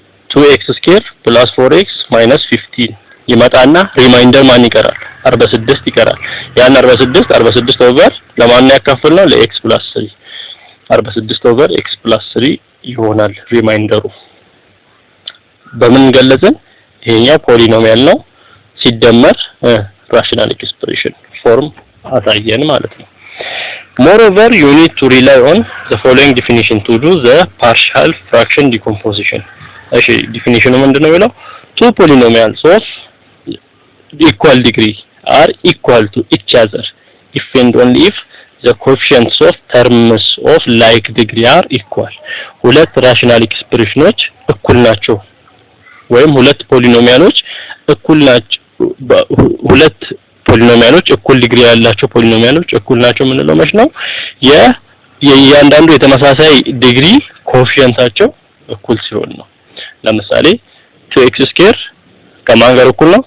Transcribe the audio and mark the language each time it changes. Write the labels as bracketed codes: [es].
[am] 2x² + 4x - 15 ይመጣና ሪማይንደር ማን ይቀራል? 46 ይቀራል። ያን 46 ኦቨር ለማን ያካፍልነው? ለx + 3 46 ኦቨር x + 3 ይሆናል ሪማይንደሩ። በምን ገለጽን? ይሄኛው ፖሊኖሚያል ነው ሲደመር ራሽናል ኤክስፕሬሽን ፎርም አሳየን ማለት ነው። [en] Moreover, you need to rely on the following definition to do the partial fraction decomposition. [am] እሺ ዲፊኒሽኑ ምንድነው የሚለው? [en] Two polynomials of equal degree are equal to each other if and only if the coefficients of terms of like degree are equal. [am] ሁለት ራሽናል ኤክስፕሬሽኖች እኩል ናቸው ወይም ሁለት ፖሊኖሚያሎች እኩል ናቸው። ሁለት ፖሊኖሚያሎች እኩል ዲግሪ ያላቸው ፖሊኖሚያሎች እኩል ናቸው የምንለው መች ነው? የእያንዳንዱ የተመሳሳይ ዲግሪ ኮኤፊሺየንታቸው እኩል ሲሆን ነው። ለምሳሌ 2x² ከማን ጋር እኩል ነው?